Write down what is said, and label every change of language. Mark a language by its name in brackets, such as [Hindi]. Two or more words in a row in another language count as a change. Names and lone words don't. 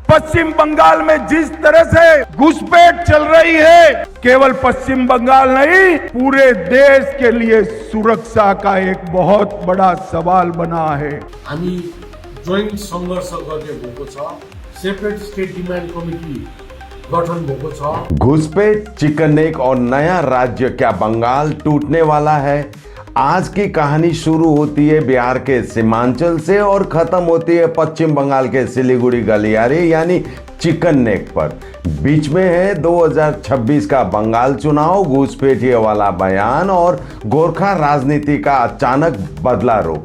[Hindi] पश्चिम बंगाल में जिस तरह से घुसपैठ चल रही है, केवल पश्चिम बंगाल नहीं, पूरे देश के लिए सुरक्षा का एक बहुत बड़ा सवाल बना है। [Nepali] हामी जोइन्ट संघर्ष गर्ने भएको छ, [English] separate state demand committee [Nepali] गठन भएको छ। [Hindi] घुसपैठ, चिकन नेक और नया राज्य, क्या बंगाल टूटने वाला है? आज की कहानी शुरू होती है बिहार के सीमांचल से और खत्म होती है पश्चिम बंगाल के सिलीगुड़ी गलियारे यानी चिकन नेक पर। बीच में है 2026 का बंगाल चुनाव, घुसपैठिए वाला बयान और गोरखा राजनीति का अचानक बदला रुख।